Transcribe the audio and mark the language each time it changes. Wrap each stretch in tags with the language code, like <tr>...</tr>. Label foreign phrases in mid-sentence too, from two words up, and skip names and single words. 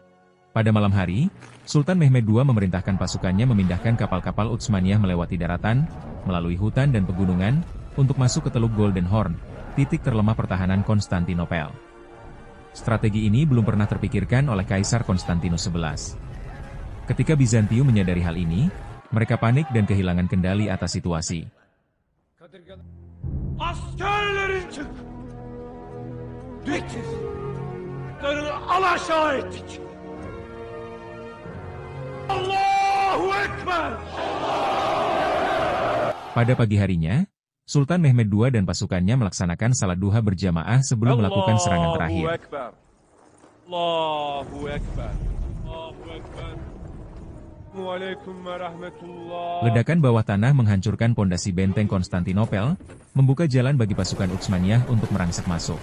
<id>Pada malam hari, Sultan Mehmed II memerintahkan pasukannya memindahkan kapal-kapal Utsmaniyah melewati daratan, melalui hutan dan pegunungan, untuk masuk ke Teluk Golden Horn, titik terlemah pertahanan Konstantinopel. Strategi ini belum pernah terpikirkan oleh Kaisar Konstantinus XI. Ketika Bizantium menyadari hal ini, mereka panik dan kehilangan kendali atas situasi.</id> <tr>Askerlerin çık! Bitir! Alaşağı ettik!</tr> <ar>الله أكبر!</ar> <id>Pada pagi harinya, Sultan Mehmed II dan pasukannya melaksanakan salat duha berjamaah sebelum melakukan serangan terakhir.</id> <ar>الله أكبر! الله أكبر! الله أكبر!</ar> <id>Ledakan bawah tanah menghancurkan pondasi benteng Konstantinopel, membuka jalan bagi pasukan Utsmaniyah untuk merangsek masuk.</id>